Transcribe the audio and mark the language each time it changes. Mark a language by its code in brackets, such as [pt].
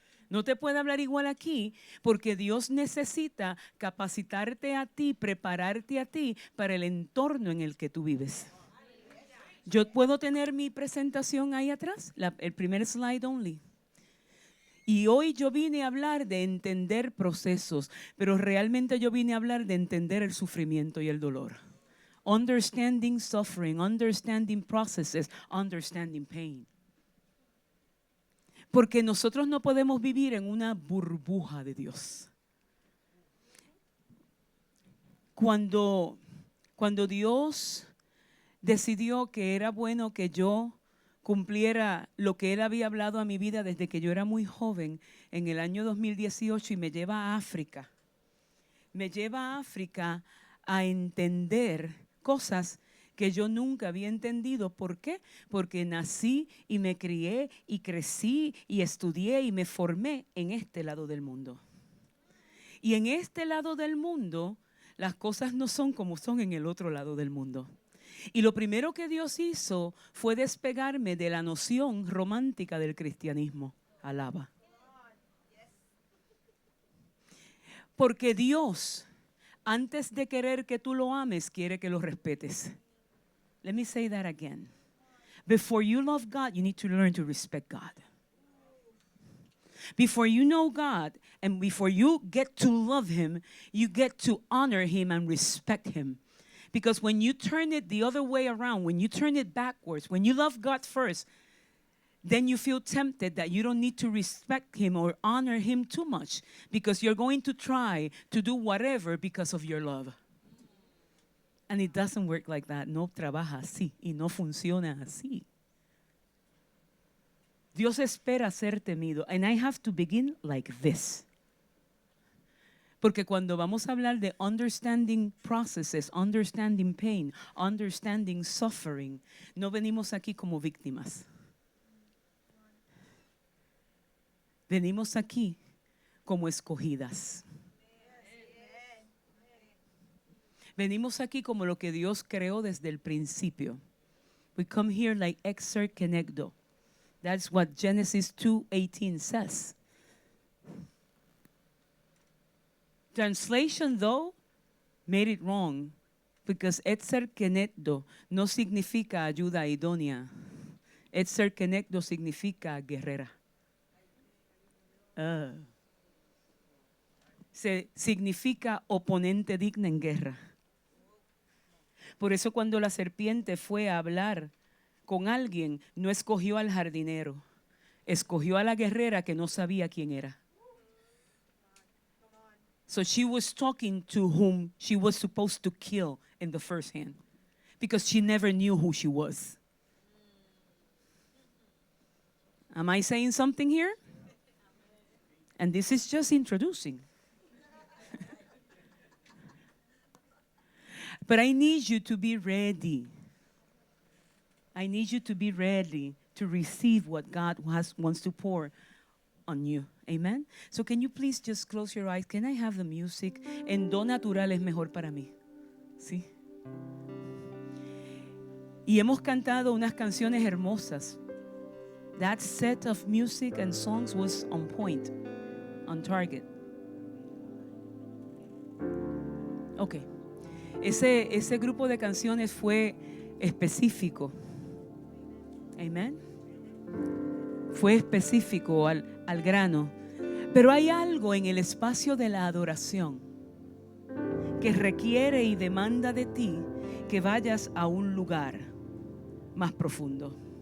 [es] No te puede hablar igual aquí porque Dios necesita capacitarte a ti, prepararte a ti para el entorno en el que tú vives. Yo puedo tener mi presentación ahí atrás, el primer slide only. Y hoy yo vine a hablar de entender procesos, pero realmente yo vine a hablar de entender el sufrimiento y el dolor. [en] Understanding suffering, understanding processes, understanding pain. [es] Porque nosotros no podemos vivir en una burbuja de Dios. Cuando Dios decidió que era bueno que yo cumpliera lo que Él había hablado a mi vida desde que yo era muy joven, en el año 2018, y me lleva a África. Me lleva a África a entender cosas que yo nunca había entendido. ¿Por qué? Porque nací y me crié y crecí y estudié y me formé en este lado del mundo. Y en este lado del mundo, las cosas no son como son en el otro lado del mundo. Y lo primero que Dios hizo fue despegarme de la noción romántica del cristianismo. Alaba. Porque Dios, antes de querer que tú lo ames, quiere que lo respetes. [en] Let me say that again. Before you love God, you need to learn to respect God. Before you know God and before you get to love Him, you get to honor Him and respect Him. Because when you turn it the other way around, when you turn it backwards, when you love God first, then you feel tempted that you don't need to respect Him or honor Him too much because you're going to try to do whatever because of your love. And it doesn't work like that. [es] No trabaja así y no funciona así. Dios espera ser temido. [en] And I have to begin like this. [es] Porque cuando vamos a hablar de [en] understanding processes, understanding pain, understanding suffering, [es] no venimos aquí como víctimas. Venimos aquí como escogidas. Venimos aquí como lo que Dios creó desde el principio. [en] We come here like exer kenegdo. That's what Genesis 2:18 says. Translation, though, made it wrong because exer kenegdo [es] no significa ayuda idónea. Exer kenegdo significa guerrera. Significa oponente digna en guerra. Por eso cuando la serpiente fue a hablar con alguien, no escogió al jardinero, escogió a la guerrera que no sabía quién era. [en] So she was talking to whom she was supposed to kill in the first hand, because she never knew who she was. Am I saying something here? And this is just introducing. But I need you to be ready. I need you to be ready to receive what God wants to pour on you. Amen. So can you please just close your eyes? Can I have the music? [es] En do natural es mejor para mí. ¿Sí? Y hemos cantado unas canciones hermosas. [en] That set of music and songs was on point, on target. Okay. [es] Ese grupo de canciones fue específico. Amen. Fue específico al grano. Pero hay algo en el espacio de la adoración que requiere y demanda de ti que vayas a un lugar más profundo.